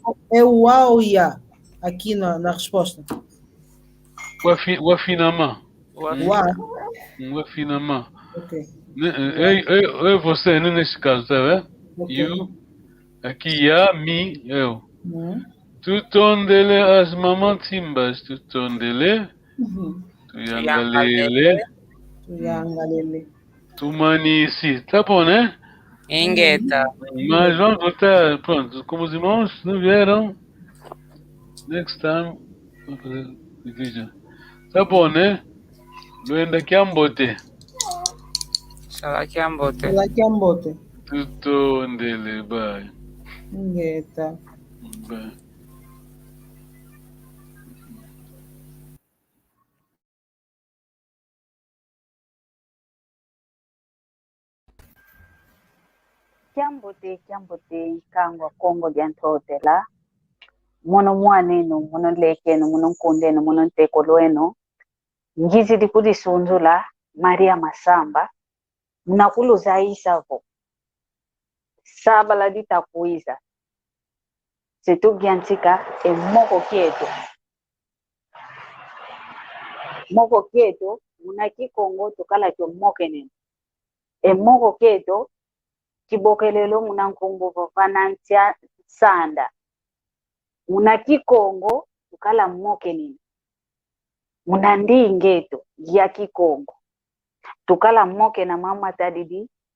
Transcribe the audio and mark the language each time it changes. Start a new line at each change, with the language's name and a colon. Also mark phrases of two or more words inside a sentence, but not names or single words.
Portuguese: É uau ya aqui na resposta.
Kongo: Wafinama. Wafinama.
Portuguese: Ok. Eu você, nesse caso, tá vendo? Okay.
Kongo: You, aqui, ya, mi, eu. Tutondele as mamantimbas, tutondele. Tuyangalele. Tumanisi.
Portuguese: Tá bom, né?
Kongo: Ingeta.
Portuguese: Mas vamos voltar, pronto, como os irmãos não vieram,
English: next time,
Portuguese: vamos fazer vídeo. Tá bom, né?
Kongo: Luenda Kiambote. Salakiambote. Tutondele, bye. Ingeta.
English: Bye.
Kongo: Kiambote kangwa Kongo gyantotela muno mwanenu muno lekenu muno nkundenu muno ntekolwenu ngizidi kulisunzula Maria Masamba mnakuluza isavo saba ditakuiza situgyantika emoko kyetu muna kikongo tukala kyomokenen emoko kyetu kibokelelo muna nkumbuvo vanantia sanda muna kikongo tukala moke nini munandi ngeto ya Kikongo tukala moke na mama tadidi